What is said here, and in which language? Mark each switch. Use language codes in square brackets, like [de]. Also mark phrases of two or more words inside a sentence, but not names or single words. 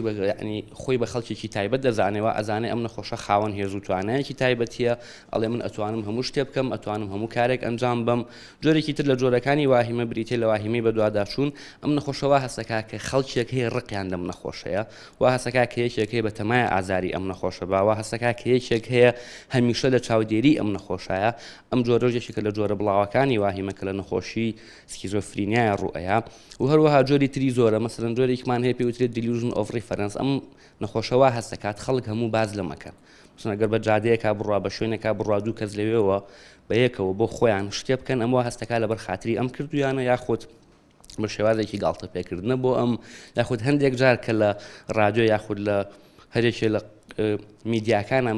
[ckb] خۆی بە خەڵکێکی تایبەت دەزانێەوە ئەزانێ ئەم نەخۆشە خاوەن هێز و توانایەکی تایبەتیە ئەڵێ من ئەتوانم هەموو شتێ بکەم ئەتوانم هەموو کارێک ئەنجام بم جۆرێکی تر لە جۆرەکانی واهیمە بریتێ لە واهیمەی بەدواداچوون ئەم نەخۆشەوە هەسەکە کە خەڵکێک هەیە ڕقیان لەم نەخۆشەیە وا هەسەکە کە یەکێک هەیە بە تەمایە ئازاری ئەم نەخۆشە باوە هەسەکە کە یەکێک هەیە هەمیشە لە چاودێری ئەم نەخۆشایە ئەم جۆرەژێکێکە لە جۆرە بڵاوەکانی واهیمە کە لە نەخۆشی سکیزۆفرینیای ڕوئەیە و هەروەها جۆری تری زۆرە مەسەلەن جۆرێکمان هەیە پێوترێت [en] delusion of reference [ckb] ئەم نەخۆشەوە هەسەکات خەڵک هەموو باز لەمەکەن ئەگەر بە جادەیەکا بڕوا بە شوێنێکا بڕوا دوو کەس لەوێەوە بە یەکەوە بۆ خۆیان شتێ بکەن ئەمەوە هەستەکە لەبەر خاتری ئەم کردویانە یاخود بە شێوازێکی گاڵتە پێکردنە بۆ ئەم یاخود هەندێک جار کە لە ڕادیۆ یاخود لە هەرێکێ لە میدیاکانە